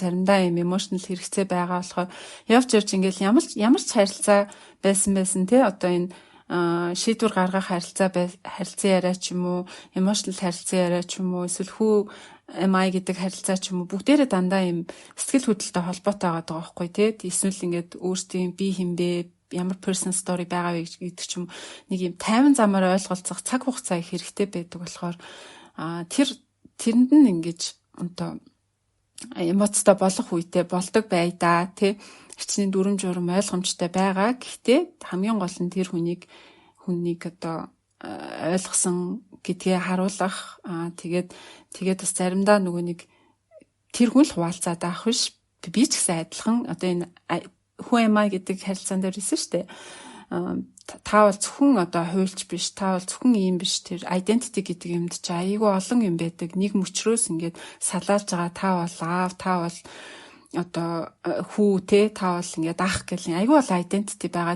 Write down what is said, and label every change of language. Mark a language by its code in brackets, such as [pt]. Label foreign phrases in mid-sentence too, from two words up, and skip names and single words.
[mn] Заримдаа юм эмоционал хэрэгцээ байгаа болохоор явж ингээд ямар ч харилцаа байсан те одоо энэ шийдвэр гаргах харилцаа яриа ч юм уу, эмоционал харилцаа яриа ч юм уу, эсвэл хүү MI гэдэг харилцаа ч юм уу бүгдээрээ дандаа юм сэтгэл хөдлөлтөй холбоотой байгаа байхгүй тий. Эсвэл ингээд өөрсдийн би хинбэ ямар [en] person story [mn] байгаа вэ гэдэг ч юм нэг юм тайван замаар ойлголцох цаг хугацаа их хэрэгтэй байдаг болохоор тэрэнд нь ингэж одоо эмоцтой болох үедээ болдог бай да тий. Хичнээн дүрм журм ойлгомжтой байгаа. Гэхдээ хамгийн гол нь тэр хүнийг одоо ойлгосон гэдгээ харуулах тэгээд бас заримдаа нөгөө нэг тэр хүн л хуваалцаад авах биш би ч гэсэн адилхан одоо энэ [en] who am I [mn] гэдэг харилцаан дээр ирсэн шүү дээ. Та бол зөвхөн одоо хуульч биш, та бол зөвхөн ийм биш. Тэр identity гэдэг юмд чи айгүй олон юм байдаг. Нэг мөчрөөс ингээд салаалж байгаа та бол аав, та бол одоо хүү те та бол ингээд ах гэл айгүй бол identity байгаа.